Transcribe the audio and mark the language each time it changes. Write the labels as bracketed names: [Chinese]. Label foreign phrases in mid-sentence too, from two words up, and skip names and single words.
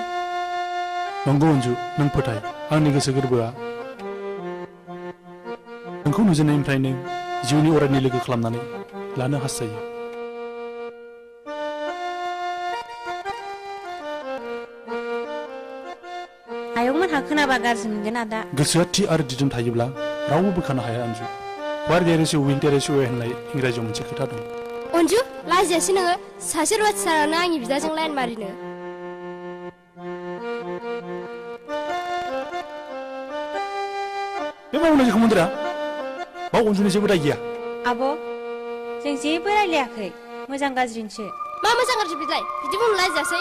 [Bodo] नंगौ अनजु नों फोथाय आंनि गोसो गोरबोआ नोंखौ नुजेननायनिफ्रायनो जिउनि अरायनि लोगो खालामनानै लानो हास्थायो आयंमोनहा खोनाबा गाज्रि मोनगोन आदा गोसोआ थि आरो दिदोम थायोब्ला रावबो बोखानो हाया अनजु [English] where there is will there is way [Bodo] होननाय इंराजियाव मोनसे खोथा दं अनजु लाजियासै नोङो सासे रुवाथि सारानो आंनि बिदाजों लाइन मारिनो बे मावनाय खोमोनद्रा बाव अनजुनि जेबो दाय गैया आब' जों जेबो रायलायाखै मोजां गाज्रिनिसो मा मोजां गाज्रि बिलाय बिदि बुंनो लाजियासै